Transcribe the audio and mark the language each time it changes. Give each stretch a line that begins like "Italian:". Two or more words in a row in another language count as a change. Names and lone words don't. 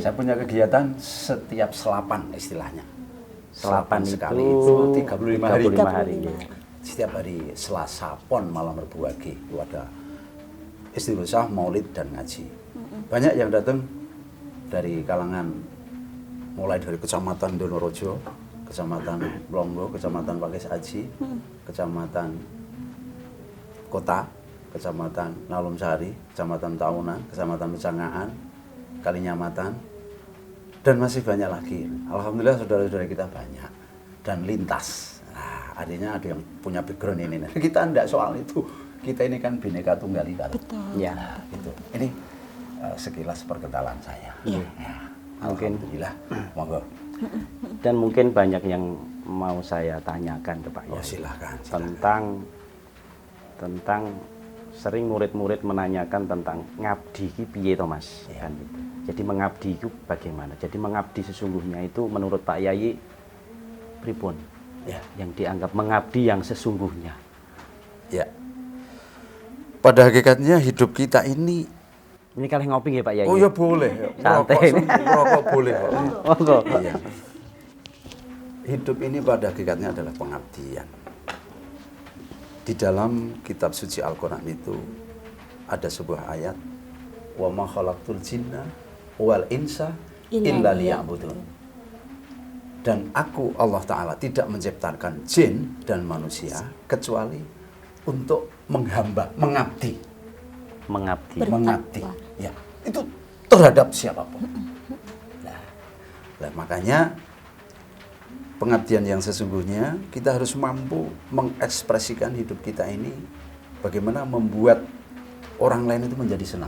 Indonesian: Saya punya kegiatan setiap selapan istilahnya. Selapan sekali itu 35 hari. 35 hari. setiap hari Selasa Pon malam Rebu Wage itu ada istighosa, maulid dan ngaji. Banyak yang datang dari kalangan mulai dari Kecamatan Donorojo, Kecamatan Blonggo, Kecamatan Pakis Aji, Kecamatan Kota, Kecamatan Nalumsari, Kecamatan Taunan, Kecamatan Mecangaan, Kalinyamatan, dan masih banyak lagi. Alhamdulillah saudara-saudara kita banyak dan lintas. Nah, artinya ada yang punya background ini. Nah, kita enggak soal itu. Kita ini kan Bhinneka Tunggal Ika. Betul. Ya. Nah, gitu. Ini sekilas perkenalan saya. Iya. Ya, Mungkin. Alhamdulillah. Monggo. Dan mungkin banyak yang mau saya tanyakan ke Pak Oh, Yai silakan. tentang sering murid-murid menanyakan tentang
Javanese: ngabdi ki piye to Mas,
Indonesian: Ya. kan gitu. Jadi mengabdi itu bagaimana? Jadi mengabdi sesungguhnya itu menurut Pak Yai pripun? Ya. Yang dianggap mengabdi yang sesungguhnya. Ya. Pada hakikatnya hidup kita ini Ini kalian ngopi nggih Pak Yai? oh ya boleh. Santai. Rokok boleh kok. Monggo. Iya. Hidup ini pada hakikatnya adalah pengabdian. Di dalam kitab suci Al-Quran itu ada sebuah ayat,
Arabic: وما خلقت الجن والإنس إلا ليعبدون.
Indonesian: Dan aku Allah Ta'ala tidak menciptakan jin dan manusia kecuali untuk menghamba, mengabdi. Mengabdi. Bertakwa. Mengabdi. Ya, itu terhadap siapapun. Nah, makanya pengabdian yang sesungguhnya kita harus mampu mengekspresikan hidup kita ini bagaimana membuat orang lain itu menjadi senang.